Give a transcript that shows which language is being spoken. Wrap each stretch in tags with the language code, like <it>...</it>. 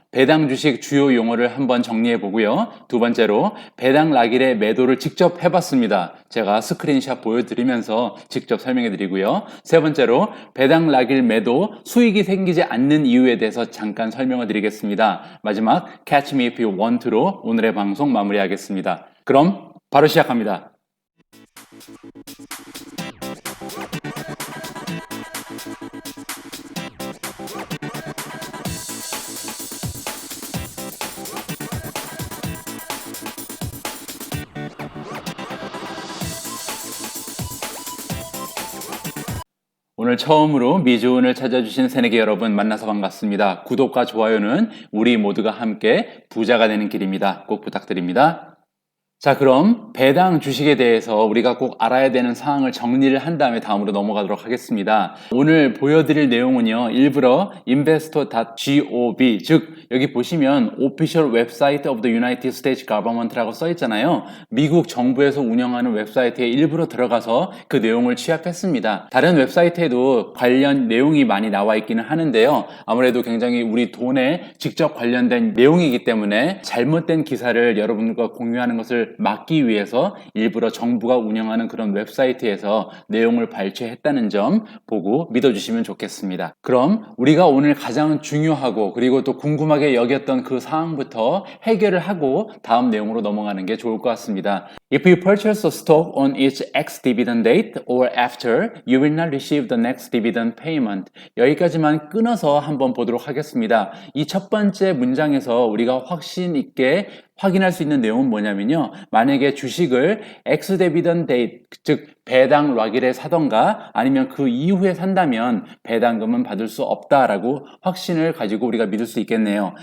<ko>배당 주식 주요 용어를 한번 정리해 보고요. 두 번째로 배당 락일의 매도를 직접 해봤습니다. 제가 스크린샷 보여드리면서 직접 설명해 드리고요. 세 번째로 배당 락일 매도 수익이 생기지 않는 이유에 대해서 잠깐 설명을 드리겠습니다. 마지막 Catch Me If You Want To로 오늘의 방송 마무리하겠습니다. 그럼 바로 시작합니다. 오늘 처음으로 미주은을 찾아주신 새내기 여러분 만나서 반갑습니다. 구독과 좋아요는 우리 모두가 함께 부자가 되는 길입니다. 꼭 부탁드립니다. 자, 그럼 배당 주식에 대해서 우리가 꼭 알아야 되는 사항을 정리를 한 다음에 다음으로 넘어가도록 하겠습니다. 오늘 보여드릴 내용은요. 일부러 investor.gov, 즉 여기 보시면 Official Website of the United States Government라고 써있잖아요. 미국 정부에서 운영하는 웨브사이트에 일부러 들어가서 그 내용을 취합했습니다. 다른 웹사이트에도 관련 내용이 많이 나와 있기는 하는데요. 아무래도 굉장히 우리 돈에 직접 관련된 내용이기 때문에 잘못된 기사를 여러분들과 공유하는 것을 막기 위해서 일부러 정부가 운영하는 그런 웹사이트에서 내용을 발췌했다는 점 보고 믿어주시면 좋겠습니다. 그럼 우리가 오늘 가장 중요하고 그리고 또 궁금하게 여겼던 그 사항부터 해결을 하고 다음 내용으로 넘어가는 게 좋을 것 같습니다.</ko> <en>If you purchase a stock on its ex-dividend date or after, you will not receive the next dividend payment.</en> <ko>여기까지만 끊어서 한번 보도록 하겠습니다. 이 첫 번째 문장에서 우리가 확신 있게 확인할 수 있는 내용은 뭐냐면요. 만약에 주식을 ex-dividend date, 즉 배당 락일에 사던가 아니면 그 이후에 산다면 배당금은 받을 수 없다라고 확신을 가지고 우리가 믿을 수 있겠네요.</ko>